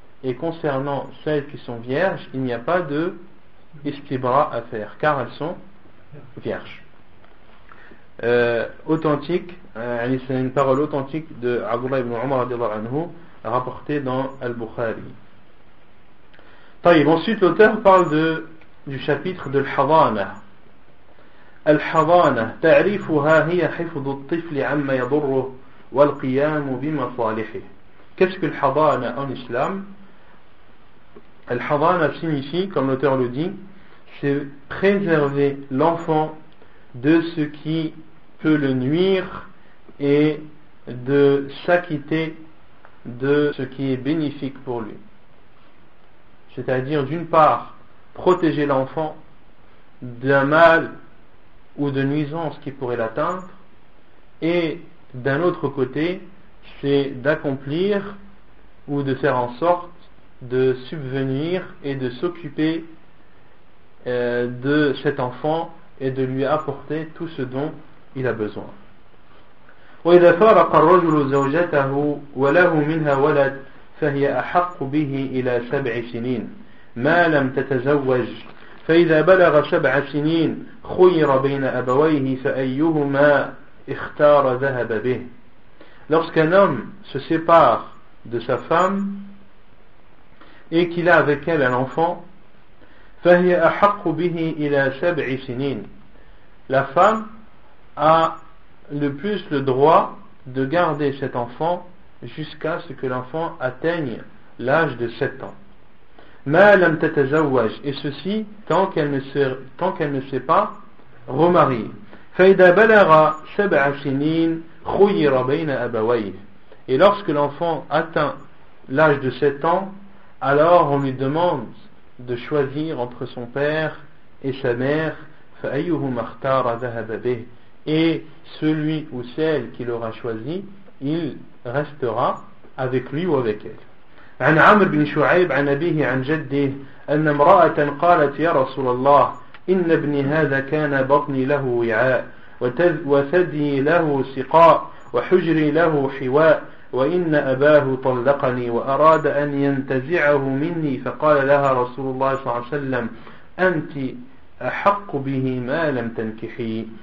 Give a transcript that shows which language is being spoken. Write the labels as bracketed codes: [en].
[fr] Et concernant celles qui sont vierges, il n'y a pas de istibra à faire, car elles sont vierges. Authentique, c'est une parole authentique de Abdullah ibn Umar radiallahu anhu, rapportée dans Al-Bukhari. Ensuite, l'auteur parle du chapitre de l'hadana. [ar] الحضانة تعريفها هي حفظ الطفل عما يضره والقيام بمصالحه. [fr] Qu'est-ce que le hadana en islam? Le hadana signifie, comme l'auteur le dit, c'est préserver l'enfant de ce qui peut le nuire et de s'acquitter de ce qui est bénéfique pour lui. C'est-à-dire, d'une part, protéger l'enfant d'un mal ou de nuisance qui pourrait l'atteindre, et d'un autre côté, c'est d'accomplir ou de faire en sorte de subvenir et de s'occuper de cet enfant et de lui apporter tout ce dont il a besoin. [ar] وإذا فارق الرجل زوجته وله منها ولد فهي أحق به إلى 7 سنين ما لم تتزوج فإذا بلغ 7 سنين خير بين أبويه فأيهما اختار ذهب به. [fr] Lorsqu'un homme se sépare de sa femme et qu'il a avec elle un enfant, [ar] فهي أحق به إلى 7 سنين, [fr] la femme a le plus le droit de garder cet enfant jusqu'à ce que l'enfant atteigne l'âge de 7 ans. [ar] ما لم تتزوج, [fr] et ceci tant qu'elle ne s'est pas remariée. [ar] فإذا بلغ 7 سنين خير بين أبويه, [fr] et lorsque l'enfant atteint l'âge de 7 ans, alors on lui demande de choisir entre son père et sa mère, [ar] فأيهما اختار ذهب به, [fr] et celui ou celle qu'il aura choisi, il restera avec lui ou avec elle. [ar] عن عمرو بن شعيب عن أبيه عن جده أن امرأة قالت يا رسول الله إن ابني هذا كان بطني له وعاء وثدي له سقاء وحجري له حواء وإن أباه طلقني وأراد أن ينتزعه مني فقال لها رسول الله صلى الله عليه وسلم أنت أحق به ما لم تنكحي.